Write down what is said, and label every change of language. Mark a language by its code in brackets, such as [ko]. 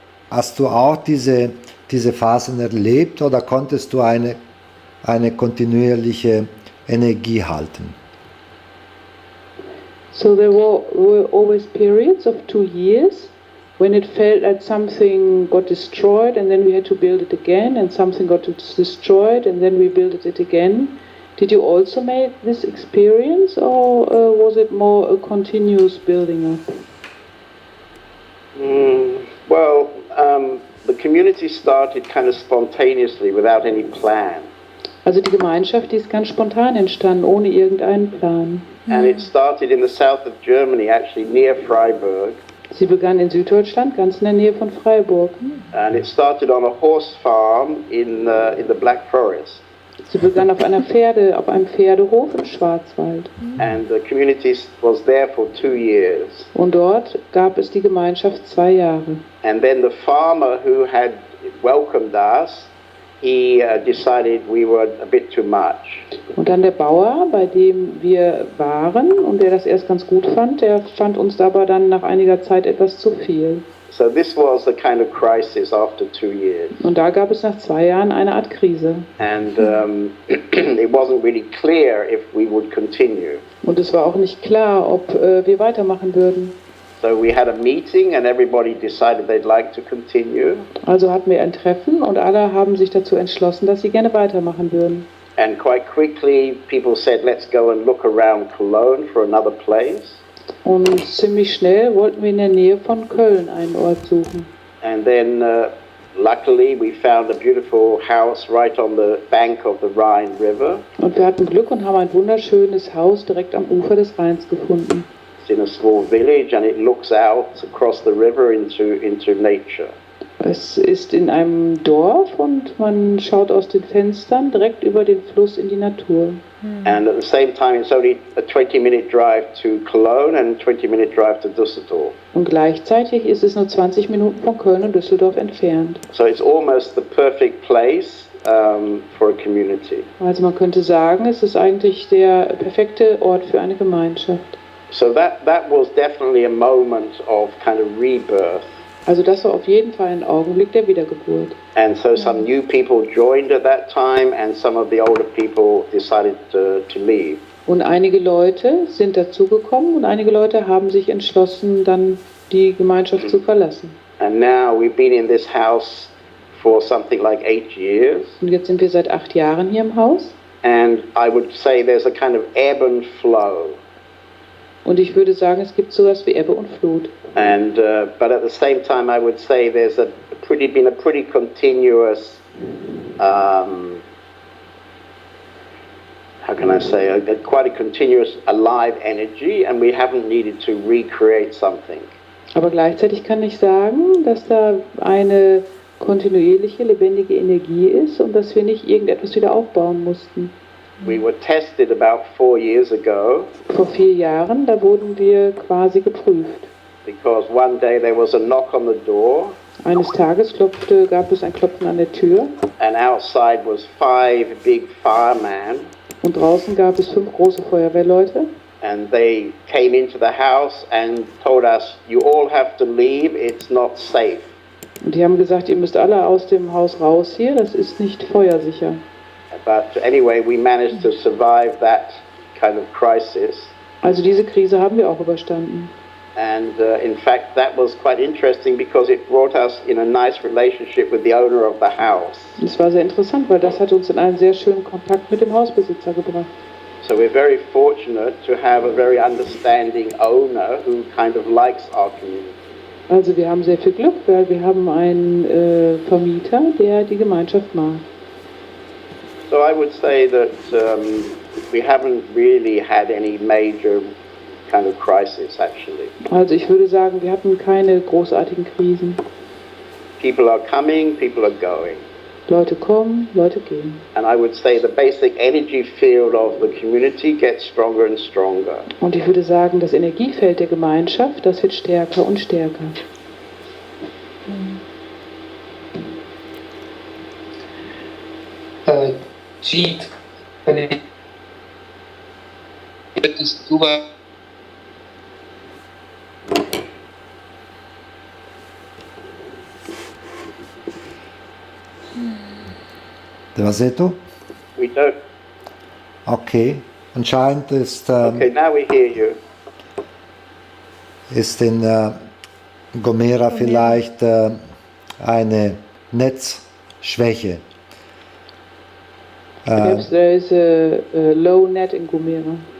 [de] Hast du auch diese Phasen erlebt oder konntest du eine kontinuierliche Energie halten? [en] So there were always periods of 2 years when it felt like something got destroyed and then we had to build it again, and something got destroyed and then we built it again. Did you also make this experience, or was it more a continuous building up? Well, the community started kind of spontaneously without any plan. [de] Also die Gemeinschaft, die ist ganz spontan entstanden, ohne irgendeinen Plan. [en] And it started in the south of Germany, actually near Freiburg. [de] Sie begann in Süddeutschland, ganz in der Nähe von Freiburg. [en] And it started on a horse farm in the Black Forest. [de] Sie begann auf einem Pferdehof im Schwarzwald. [en] And the community was there for 2 years. [de] Und dort gab es die Gemeinschaft 2 Jahre. [en] And then the farmer who had welcomed us, he decided we were a bit too much. [de] Und dann der Bauer, bei dem wir waren und der das erst ganz gut fand, der fand uns aber dann nach einiger Zeit etwas zu viel. [en] So this was a kind of crisis after 2 years. [de] Und da gab es nach 2 Jahren eine Art Krise. [en] And it wasn't really clear if we would continue. [de] Und es war auch nicht klar, ob wir weitermachen würden. [en] So we had a meeting and everybody decided they'd like to continue. [de] Also hatten wir ein Treffen und alle haben sich dazu entschlossen, dass sie gerne weitermachen würden. [en] And quite quickly people said, let's go and look around Cologne for another place. [de] Und ziemlich schnell wollten wir in der Nähe von Köln einen Ort suchen. [en] And then luckily we found a beautiful house right on the bank of the Rhine River. [de] Und wir hatten Glück und haben ein wunderschönes Haus direkt am Ufer des Rheins gefunden. [en] It's in a small village and it looks out across the river into nature. [de] Es ist in einem Dorf und man schaut aus den Fenstern direkt über den Fluss in die Natur. [en] And at the same time it's only a 20-minute drive to Cologne and a 20-minute drive to Düsseldorf. [de] Und gleichzeitig ist es nur 20 Minuten von Köln und Düsseldorf entfernt. [en] So it's almost the perfect place for a community. [de] Also man könnte sagen, es ist eigentlich der perfekte Ort für eine Gemeinschaft. [en] So that was definitely a moment of kind of rebirth. [de] Also das war auf jeden Fall ein Augenblick der Wiedergeburt. [en] And so some new people joined at that time and some of the older people decided to leave. [de] Und einige Leute sind dazugekommen und einige Leute haben sich entschlossen, dann die Gemeinschaft zu verlassen. [en] And now we've been in this house for something like 8 years. [de] Und jetzt sind wir seit 8 Jahren hier im Haus. [en] And I would say there's a kind of ebb and flow. [de] Und ich würde sagen, es gibt sowas wie Ebbe und Flut. [en] And but at the same time, I would say there's been a pretty continuous, how can I say, quite a continuous alive energy, and we haven't needed to recreate something. [de] Aber gleichzeitig kann ich sagen, dass da eine kontinuierliche, lebendige Energie ist und dass wir nicht irgendetwas wieder aufbauen mussten. [en] We were tested about 4 years ago. [de] Vor 4 Jahren, da wurden wir quasi geprüft. [en] Because one day there was a knock on the door. [de] Eines Tages gab es ein Klopfen an der Tür. [en] And outside was 5 big firemen. [de] Und draußen gab es 5 große Feuerwehrleute. [en] And they came into the house and told us, you all have to leave, it's not safe. [de] Und die haben gesagt, ihr müsst alle aus dem Haus raus hier, das ist nicht feuersicher. [en] But anyway, we managed to survive that kind of crisis. [de] Also diese Krise haben wir auch überstanden. [en] And in fact, that was quite interesting because it brought us in a nice relationship with the owner of the house. [de] Das war sehr interessant, weil das hat uns in einen sehr schönen Kontakt mit dem Hausbesitzer gebracht. [en] So we're very fortunate to have a very understanding owner who kind of likes our community. [de] Also wir haben sehr viel Glück, weil wir haben einen Vermieter, der die Gemeinschaft mag. [en] So I would say that we haven't really had any major kind of crisis actually. [de] Also ich würde sagen, wir hatten keine großartigen Krisen. [en] People are coming, people are going. [de] Leute kommen, Leute gehen. [en] And I would say the basic energy field of the community gets stronger and stronger. [de] Und ich würde sagen, das Energiefeld der Gemeinschaft, das wird stärker und stärker. Jeet, könntest du was Was seht du? [en] We don't. [de] Okay, anscheinend [en] Okay, now we hear you. [de] ist in Gomera vielleicht eine Netzschwäche. [en] Perhaps there is a low net in Gomera.